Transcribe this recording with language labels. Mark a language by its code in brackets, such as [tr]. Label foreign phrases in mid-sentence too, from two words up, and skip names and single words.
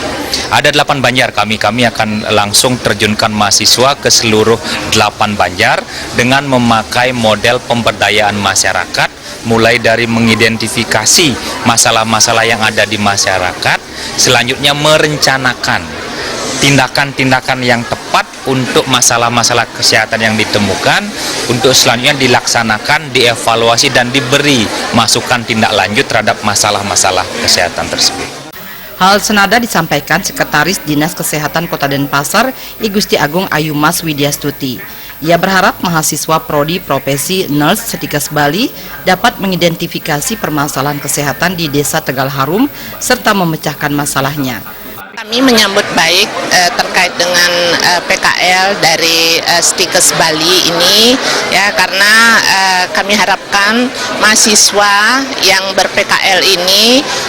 [id] Ada 8 banjar, kami akan langsung terjunkan mahasiswa ke seluruh 8 banjar dengan memakai model pemberdayaan masyarakat, mulai dari mengidentifikasi masalah-masalah yang ada di masyarakat, selanjutnya merencanakan tindakan-tindakan yang tepat untuk masalah-masalah kesehatan yang ditemukan, untuk selanjutnya dilaksanakan, dievaluasi dan diberi masukan tindak lanjut terhadap masalah-masalah kesehatan tersebut. Hal senada disampaikan Sekretaris Dinas Kesehatan Kota Denpasar, I Gusti Agung Ayumas Widyastuti. Ia berharap mahasiswa prodi profesi nurse Stikes Bali dapat mengidentifikasi permasalahan kesehatan di Desa Tegal Harum serta memecahkan masalahnya. Kami menyambut baik terkait dengan PKL dari Stikes Bali ini, ya, karena kami harapkan mahasiswa yang ber-PKL ini